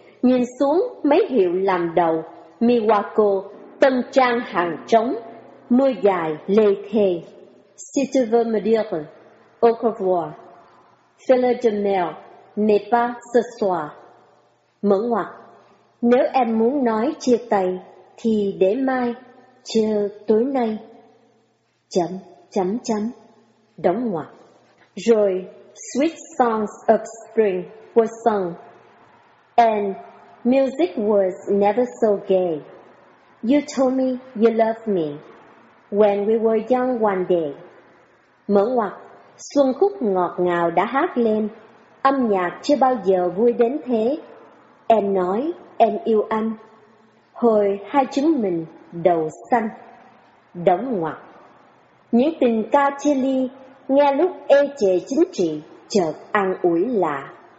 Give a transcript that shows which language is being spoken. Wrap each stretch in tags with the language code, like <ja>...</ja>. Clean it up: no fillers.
<vi>Nhìn xuống mấy hiệu làm đầu: Miwako, Tân Trang Hàng Trống, Mưa Dài Lê Thề, Si Tu Veux Me Dire, Au Revoir, Fille de Mel, Mais Pas Ce Soir. Mở ngoặc, nếu em muốn nói chia tay thì để mai, chờ tối nay. Chấm chấm chấm. Đóng ngoặc.</vi> <en>Rồi Sweet Songs of Spring were sung, and music was never so gay. You told me you loved me when we were young one day.</en> <vi>Mở ngoặc, xuân khúc ngọt ngào đã hát lên, âm nhạc chưa bao giờ vui đến thế. Em nói em yêu anh hồi hai chúng mình đầu xanh. Đóng ngoặc. Những tình ca chia ly nghe lúc ê chề chính trị chợt an ủi lạ.</vi>